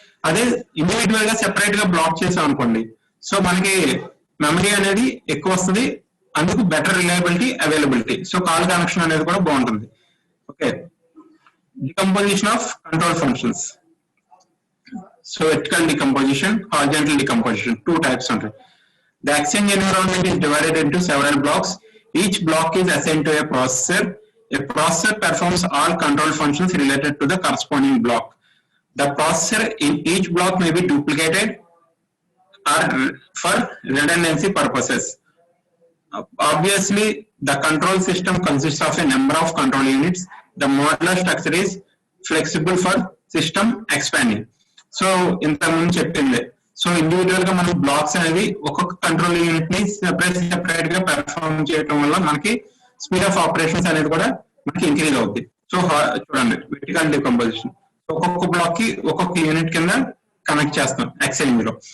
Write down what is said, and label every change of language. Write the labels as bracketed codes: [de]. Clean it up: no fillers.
[te] అదే ఇండివిజువల్ గా సెపరేట్ గా బ్లాక్ చేసాం అనుకోండి, సో మనకి మెమరీ అనేది ఎక్కువ వస్తుంది, అందుకు better reliability availability. So call connection అనేది కూడా బాగుంటుంది. Okay, decomposition of control functions. So vertical decomposition, horizontal decomposition, 2 types ఉంటాయి. [en] The exchange environment is divided into several blocks. Each block is assigned to a processor. A processor performs all control functions related to the corresponding block. The processor in each block may be duplicated or for redundancy purposes. Obviously, the control system consists of a number of control units. The modular structure is flexible for system expanding. [te] So, ఇంత ముందు చెప్పింది. So individual గా మనం blocks అనేది ఒక్కొక్క control unit ని separate గా perform చేయడం వల్ల మనకి స్పీడ్ ఆఫ్ ఆపరేషన్స్ అనేది కూడా మనకి ఇంక్రీజ్ అవుతుంది. సో చూడండి, వెర్టికల్ డికంపోజిషన్, ఒక్కొక్క బ్లాక్ కి ఒక్కొక్క యూనిట్ కింద కనెక్ట్ చేస్తాం ఎక్స్చేంజ్ లో.